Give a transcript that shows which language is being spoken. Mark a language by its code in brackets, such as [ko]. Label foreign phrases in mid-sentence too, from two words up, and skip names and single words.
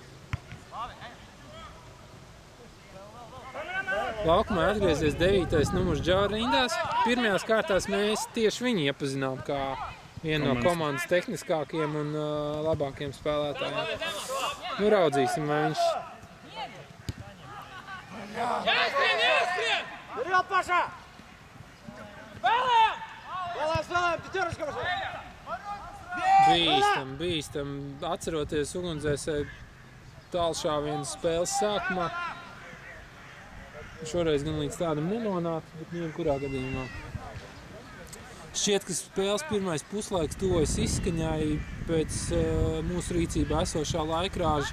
[lv] Laukumā atgriezies 9. numurs Džaura rindās. Pirmajās kārtās mēs tieši viņu iepazinām kā vienu no komandas tehniskākiem un labākiem spēlētājiem. Raudzīsim, vai viņš... [ru] Кирилл, Паша! Спелаем, пятерочка пошла! [lv] Bīstam. Atceroties ugunsdzēsēju tālšāvienu spēles sākumā. Šoreiz gan līdz tādam nenonāca, bet jebkurā gadījumā. Šķiet, ka spēles pirmais puslaiks tuvojas izskaņai pēc mūsu rīcībā esošā laikrāža.